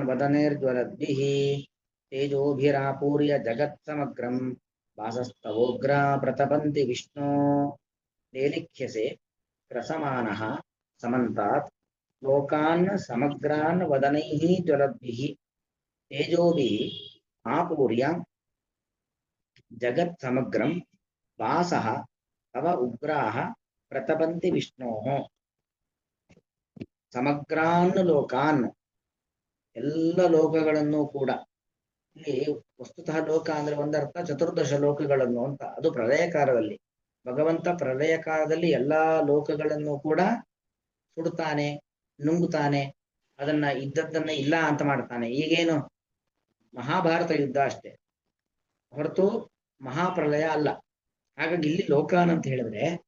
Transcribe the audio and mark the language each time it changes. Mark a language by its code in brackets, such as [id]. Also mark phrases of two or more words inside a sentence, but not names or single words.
[sa] वदनेर्ज्वलद्भिः तेजोभिरापूर्य जगत्समग्रं वासस्तवोग्रा प्रतपन्ति विष्णो लेलिह्यसे ग्रसमानः समन्तात् लोकान् समग्रान् वदनैः ज्वलद्भिः तेजोभिः आपूर्य जगत्समग्रं वासः तव उग्राः प्रतपन्ति विष्णोः ಸಮಗ್ರಾನ್ ಲೋಕಾನ್ [kn] ಎಲ್ಲ ಲೋಕಗಳನ್ನು ಕೂಡ ಇಲ್ಲಿ ವಸ್ತುತಃ ಲೋಕ ಅಂದ್ರೆ ಒಂದರ್ಥ ಚತುರ್ದಶ ಲೋಕಗಳನ್ನು ಅಂತ ಅದು ಪ್ರಳಯ ಕಾಲದಲ್ಲಿ ಭಗವಂತ ಪ್ರಳಯ ಕಾಲದಲ್ಲಿ ಎಲ್ಲಾ ಲೋಕಗಳನ್ನು ಕೂಡ ಸುಡುತ್ತಾನೆ ನುಂಗುತ್ತಾನೆ ಅದನ್ನ ಇದ್ದದ್ದನ್ನ ಇಲ್ಲ ಅಂತ ಮಾಡ್ತಾನೆ ಈಗೇನು ಮಹಾಭಾರತ ಯುದ್ಧ ಅಷ್ಟೇ ಹೊರತು ಮಹಾಪ್ರಳಯ ಅಲ್ಲ ಹಾಗಾಗಿ ಇಲ್ಲಿ ಲೋಕಾನ್ ಅಂತ ಹೇಳಿದ್ರೆ